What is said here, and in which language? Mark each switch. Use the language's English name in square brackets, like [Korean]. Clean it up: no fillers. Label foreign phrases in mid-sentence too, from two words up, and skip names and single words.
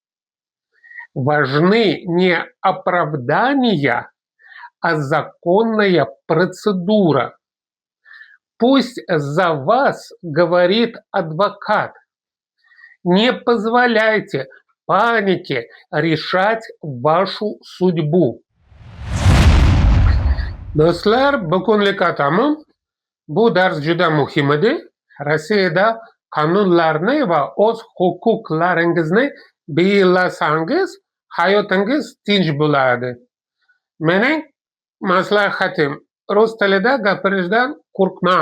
[Russian] Важны не оправдания, а законная процедура. Пусть за вас говорит адвокат. Не позволяйте paniке решать вашу судьбу. [Uzbek] Do'stlar, bugunlik tamom. Bu dars juda muhim edi. Rossiyada qonunlarni va o'z huquqlaringizni belgilasangiz, hayotingiz tinch bo'ladi. Mening maslahatim: rus tilida gapirishdan qo'rqmang.